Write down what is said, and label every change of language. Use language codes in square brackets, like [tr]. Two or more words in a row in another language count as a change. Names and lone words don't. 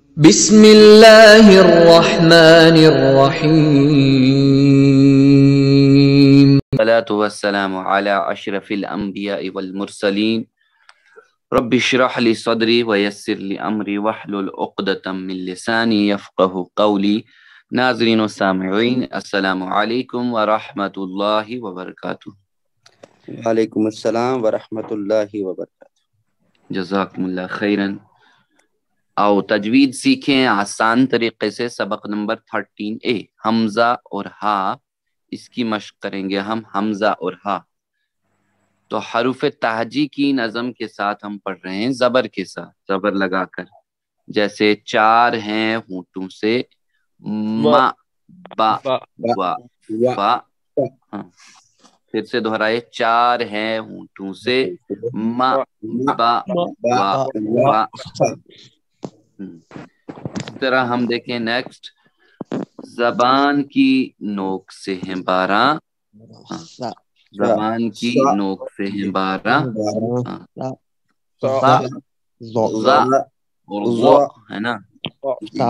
[ar] بسم اللہ الرحمن الرحیم والصلاة والسلام على اشرف الانبیاء والمرسلین رب اشرح لی صدری ویسر لی امری واحلل عقدۃ من لسانی یفقهوا قولی۔ [ur] ناظرین و سامعین، [ar] السلام علیکم ورحمۃ اللہ وبرکاتہ۔ وعلیکم السلام ورحمۃ اللہ وبرکاتہ۔ جزاکم اللہ خیرن۔ [ur] آؤ تجوید سیکھیں آسان طریقے سے۔ سبق نمبر 13A، حمزہ اور ہا، اس کی مشق کریں گے ہم۔ حمزہ اور ہا تو حروف تہجی کی نظم کے ساتھ ہم پڑھ رہے ہیں، زبر کے ساتھ، زبر لگا کر۔ جیسے چار ہیں ہونٹوں سے، [ar] ما با وا فا۔ [ur] ہاں، پھر سے دہرائے، چار ہیں ہونٹوں سے، [ar] ما با وا فا۔ [ur] اس طرح ہم دیکھیں نیکسٹ، زبان کی نوک سے ہیں 12، زبان کی نوک سے ہیں 12، ذا اور ظ ہے نا، ظ